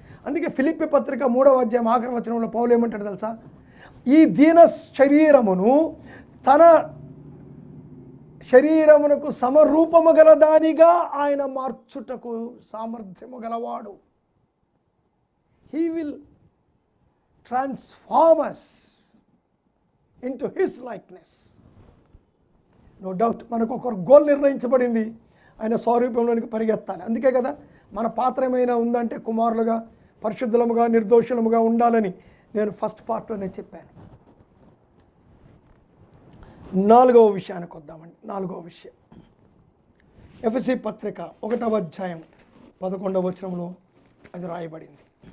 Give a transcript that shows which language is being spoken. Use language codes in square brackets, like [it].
[te] అందుకే ఫిలిప్పీ పత్రిక 3వ అధ్యాయం ఆఖరి వచనంలో పౌలు ఏమంటాడు తెలుసా? ఈ దీన శరీరమును తన శరీరమునకు సమరూపము గల దానిగా ఆయన మార్చుటకు సామర్థ్యము గలవాడు. [en] He will transform us into his likeness. No doubt [te] మనకు ఒక గోల్ నిర్ణయించబడింది, ఆయన స్వరూపంలోనికి పరిగెత్తాలి. అందుకే కదా మన పాత్ర ఏమైనా ఉందంటే కుమారులుగా పరిశుద్ధులముగా నిర్దోషులముగా ఉండాలని నేను ఫస్ట్ పార్ట్లోనే చెప్పాను. 4వ విషయానికి వద్దామండి. 4వ విషయం, ఎఫెసీ పత్రిక 1వ అధ్యాయం 11వ వచనంలో అది రాయబడింది.